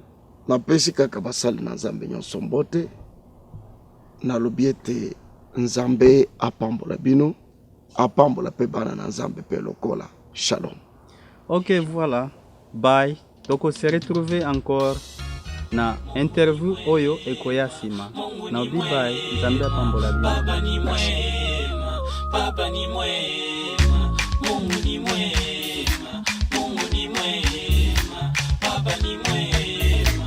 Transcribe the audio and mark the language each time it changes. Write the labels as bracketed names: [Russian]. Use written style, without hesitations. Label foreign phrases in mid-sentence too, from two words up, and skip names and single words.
[Lingala] na pesi kaka basali na Nzambe nyonso mbote na lobiete Nzambe apambola bino apambola pe bana na Nzambe pe lokola. Shalom. Ok, [French] voilà, bye. Donc on se retrouve encore [Lingala] na interview oyo ekoya sima na obi bye. Nzambe apambola bino. [Swahili] Baba ni mwema, Baba ni mwema, Mungu ni mwema, Mungu ni mwema, Baba ni mwema.